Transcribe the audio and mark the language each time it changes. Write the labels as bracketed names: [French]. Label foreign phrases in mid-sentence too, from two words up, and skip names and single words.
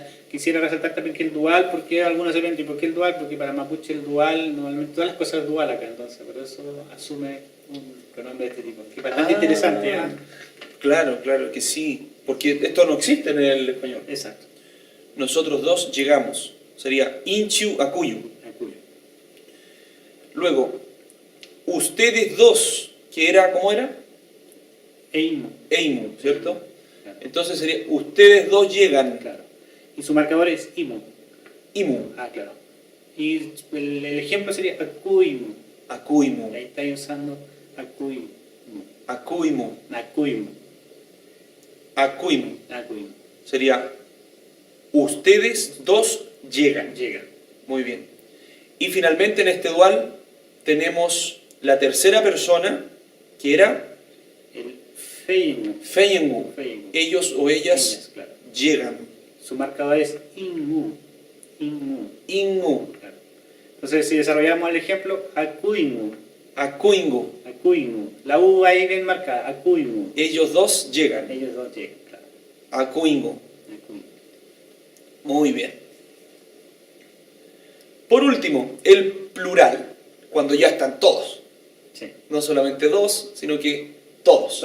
[Spanish] Quisiera resaltar también que el dual, porque algunos se preguntan, ¿por qué el dual? Porque para Mapuche el dual, normalmente todas las cosas es dual acá, entonces por eso asume un pronombre de este tipo. Que es bastante interesante, ¿eh? Claro, claro que sí. Porque esto no existe en el español. Exacto. Nosotros dos llegamos. Sería [Mapuche] inchiu akuyu. Akuyu. [Spanish] Luego, ustedes dos, que era, ¿cómo era? [Mapuche] Eimu. [Spanish] Eimu, ¿cierto? Claro. Entonces sería, ustedes dos llegan. Claro. Y su marcador es Imu. [Mapuche] Imu, [Spanish] Ah, claro. Y el ejemplo sería Akuimu. [Mapuche] akuimu, Ahí estáis usando Akuimu. akuimu, Akuimu. akuimu. Akuimu. [Spanish] Sería, ustedes dos llegan. Llega. Muy bien. Y finalmente en este dual tenemos la tercera persona, que era [Mapuche] El Feimu. Feiengu. Feimu. [Spanish] Ellos o ellas Ellas, claro. llegan. Su marcador es [Mapuche] Inmu. Inmu. Ingu, [Spanish] Claro. Entonces, si desarrollamos el ejemplo, [Mapuche] Akuimu. akuingu. [Spanish] Akuimu. La U ahí bien marcada. Akuimu. Ellos dos llegan. Ellos dos llegan, claro. [Mapuche] Akuingu. Akuimu. [Spanish] Muy bien. Por último, el plural, cuando ya están todos. Sí. No solamente dos, sino que todos.